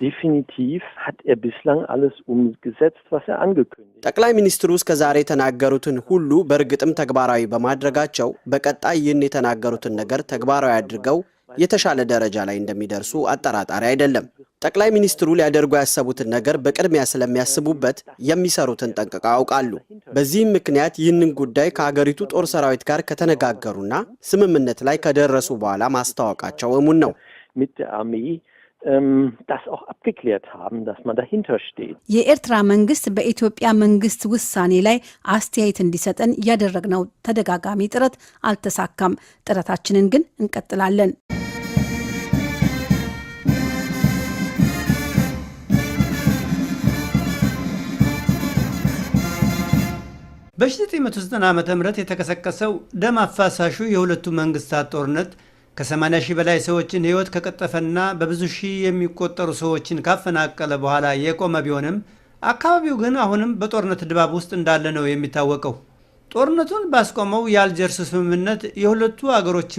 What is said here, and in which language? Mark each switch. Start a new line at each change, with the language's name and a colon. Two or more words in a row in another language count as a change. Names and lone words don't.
Amharic: ጠቅላይ ሚኒስትሩ እስከዛሬ የተናገሩትን ሁሉ በእርግጥም ተግባራዊ በማድረጋቸው በቀጣይ ይህን የተናገሩትን ነገር ተግባራዊ አድርገው የተሻለ ደረጃ ላይ እንደሚደርሱ አጠራጣሪ አይደለም። ጠቅላይ ሚኒስትሩ ሊያደርጉ ያሰቡትን ነገር በቅድሚያ ስለሚያስቡበት የሚሰሩትን ጠንቅቀው ያውቃሉ። በዚህም ምክንያት ይህንን ጉዳይ ከሀገሪቱ ጦር ሰራዊት ጋር ከተነጋገሩና ስምምነት ላይ ከደረሱ በኋላ ማስታወቃቸው እሙን ነው።
German: das auch abgeklärt haben, dass man dahinter steht.
Amharic: የኤርትራ መንግስት በኢትዮጵያ መንግስት ውሳኔ ላይ አስተያየት እንዲሰጠን ያደረግነው ተደጋጋሚ ጥረት አልተሳካም። ጥረታችንን ግን እንቀጥላለን። በ1990 ዓ.ም የተቀሰቀሰው ደም አፋሳሹ የሁለቱ መንግስታት ጦርነት ከ80 ሺህ በላይ ሰዎችን ህይወት ከቀጠፈና በብዙ ሺህ የሚቆጠሩ ሰዎችን ካፈናቀለ በኋላ የቆመ ቢሆንም አካባቢው ግን አሁንም በጦርነት ድባብ ውስጥ እንዳለ ነው የሚታወቀው። ጦርነቱን ባስቆመው የአልጀርስ ስምምነት የሁለቱ አገሮች